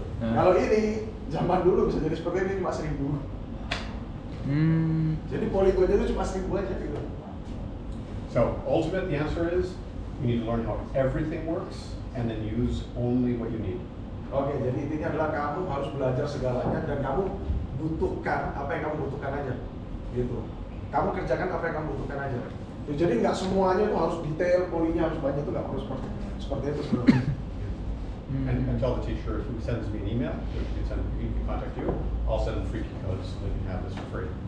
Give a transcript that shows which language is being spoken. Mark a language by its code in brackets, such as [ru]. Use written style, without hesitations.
[id] Kalau ini zaman dulu bisa jadi seperti ini cuma 1000. Jadi poligonnya itu cuma 1000 aja gitu. [en] So ultimate, the answer is you need to learn how everything works and then use only what you need. [id] Oke, jadi intinya adalah kamu harus belajar segalanya dan kamu butuhkan apa yang kamu butuhkan aja, gitu. Kamu kerjakan apa yang kamu butuhkan aja. Jadi nggak semuanya itu harus detail, polinya harus banyak, itu nggak perlu seperti itu sebenarnya. [en] And tell the teacher if he sends me an email, if he can contact you, I'll send free key codes so that you can have this for free.